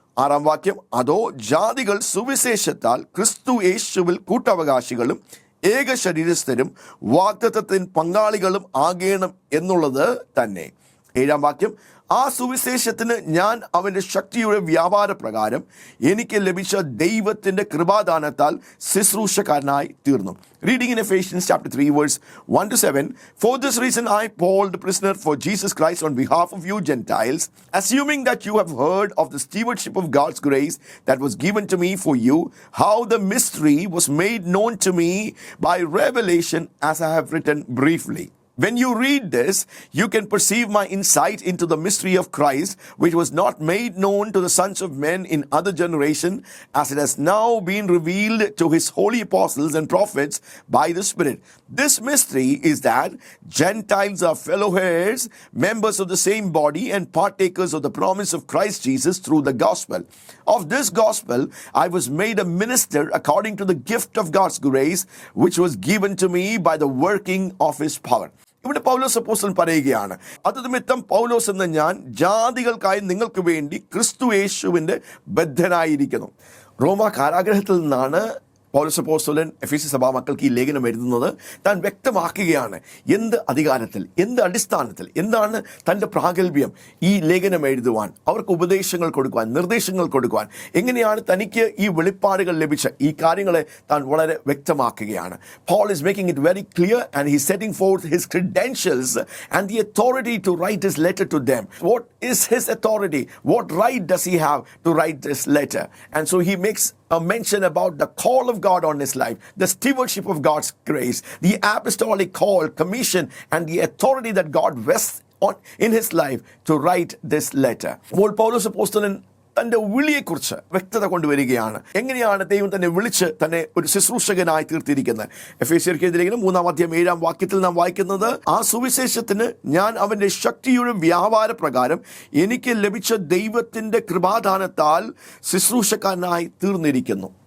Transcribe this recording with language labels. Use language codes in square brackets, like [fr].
[ml] 6-ാം വാക്യം, അതോ ജാതികൾ സുവിശേഷത്താൽ ക്രിസ്തു യേശുവിൽ കൂട്ടവകാശികളും ഏക ശരീരസ്ഥരും വാഗ്ദത്തത്തിന് പങ്കാളികളും ആകേണം എന്നുള്ളത് തന്നെ. 7-ാം വാക്യം, ആ സുവിശേഷത്തിന് ഞാൻ അവൻ്റെ ശക്തിയുടെ വ്യാപാര പ്രകാരം എനിക്ക് ലഭിച്ച ദൈവത്തിൻ്റെ കൃപാദാനത്താൽ ശുശ്രൂഷക്കാരനായി തീർന്നു. [en] Reading in Ephesians chapter 3 verse 1-7, for this reason I, Paul, the prisoner for Jesus Christ, on behalf of you Gentiles, assuming that you have heard of the stewardship of God's grace that was given to me for you, how the mystery was made known to me by revelation, as I have written briefly. When you read this, you can perceive my insight into the mystery of Christ, which was not made known to the sons of men in other generation, as it has now been revealed to his holy apostles and prophets by the Spirit. This mystery is that Gentiles are fellow heirs, members of the same body, and partakers of the promise of Christ Jesus through the gospel. Of this gospel, I was made a minister according to the gift of God's grace, which was given to me by the working of his power. [ml] ഇവിടെ പൗലോസ് അപ്പോസ്തലൻ പറയുകയാണ്, അത് നിമിത്തം പൗലോസ് എന്ന ഞാൻ ജാതികൾക്കായി നിങ്ങൾക്ക് വേണ്ടി ക്രിസ്തു യേശുവിൻ്റെ ബദ്ധനായിരിക്കുന്നു. റോമ കാരാഗ്രഹത്തിൽ നിന്നാണ് പൗലോസ് അപ്പോസ്തലൻ എഫേസ്യ സഭാ മക്കൾക്ക് ഈ ലേഖനം എഴുതുന്നത്. താൻ വ്യക്തമാക്കുകയാണ് എന്ത് അധികാരത്തിൽ, എന്ത് അടിസ്ഥാനത്തിൽ, എന്താണ് തൻ്റെ പ്രാഗൽഭ്യം ഈ ലേഖനം എഴുതുവാൻ, അവർക്ക് ഉപദേശങ്ങൾ കൊടുക്കുവാൻ, നിർദ്ദേശങ്ങൾ കൊടുക്കുവാൻ, എങ്ങനെയാണ് തനിക്ക് ഈ വെളിപ്പാടുകൾ ലഭിച്ച ഈ കാര്യങ്ങളെ താൻ വളരെ വ്യക്തമാക്കുകയാണ്. [en] Paul is making it very clear and he's setting forth his credentials and the authority to write his letter to them. What is his authority? What right does he have to write this letter? And so he makes a mention about the call of God on his life, the stewardship of God's grace, the apostolic call, commission, and the authority that God vests on in his life to write this letter. [ml] പൗലോസ് അപ്പോസ്തലൻ തൻ്റെ വിളിയെക്കുറിച്ച് വ്യക്തത കൊണ്ടുവരികയാണ്. എങ്ങനെയാണ് ദൈവം തന്നെ വിളിച്ച് തന്നെ ഒരു ശുശ്രൂഷകനായി തീർത്തിരിക്കുന്നത്. എഫേസ്യർക്ക് എഴുതിയ ലേഖനം 3-ാം അധ്യായം 7-ാം വാക്യത്തിൽ നാം വായിക്കുന്നത്, ആ സുവിശേഷത്തിന് ഞാൻ അവൻ്റെ ശക്തിയുടെ വ്യാപാര പ്രകാരം എനിക്ക് ലഭിച്ച ദൈവത്തിൻ്റെ കൃപാദാനത്താൽ ശുശ്രൂഷക്കാരനായി തീർന്നിരിക്കുന്നു.